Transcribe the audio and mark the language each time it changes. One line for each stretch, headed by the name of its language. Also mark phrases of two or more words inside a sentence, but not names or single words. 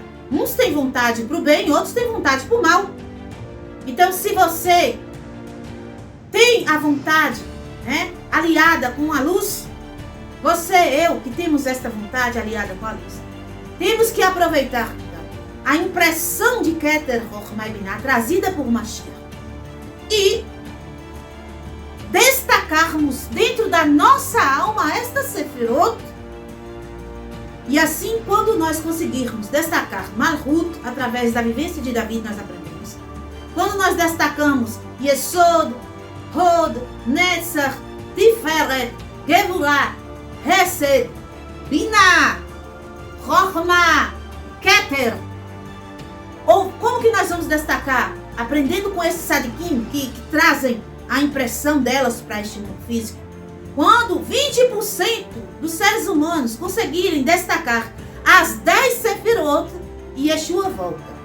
Portuguese: Uns têm vontade para o bem, outros têm vontade para o mal. Então, se você tem a vontade, né, aliada com a luz, você e eu, que temos esta vontade aliada com a luz, temos que aproveitar a impressão de Keter Chochmah Binah trazida por Mashiach e destacarmos dentro da nossa alma esta Sefirot. E assim, quando nós conseguirmos destacar Malchut através da vivência de Davi, nós aprendemos. Quando nós destacamos Yesod, Hod, Netzach, Tiferet, Gevurah, Hesed, Binah, Chochmah, Keter. Ou como que nós vamos destacar? Aprendendo com esses sadikim que trazem a impressão delas para este mundo físico. Quando 20% dos seres humanos conseguirem destacar as 10 Sefirot, Yeshua volta.